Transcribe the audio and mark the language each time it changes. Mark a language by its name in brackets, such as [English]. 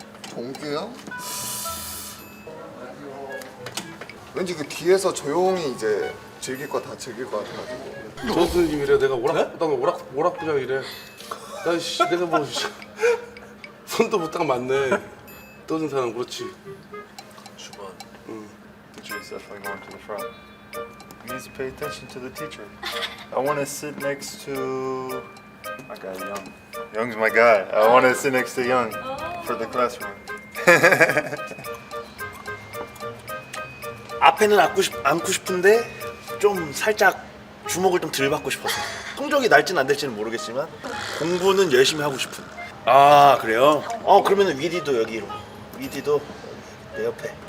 [Korean] 종규 형 왠지 그 뒤에서 조용히 이제 즐길 거 다 즐길 것 같아가지고. 선생님이래. 내가 오락부장이래. 나씨 내가 뭐 손도 못 딱 맞네. 떠든 사람 그렇지. [English] Teacher is definitely going to the front. He needs to pay attention to the teacher. I want to sit next to my guy Young. Young's my guy. I want to sit next to Young for the classroom. [Korean] 앞에는 앉고 싶은데 좀 살짝 주목을 좀 덜 받고 싶어서. 성적이 날지는 안 될지는 모르겠지만 공부는 열심히 하고 싶은. 아 그래요? 그러면은 위디도 여기로. 위디도 내 옆에.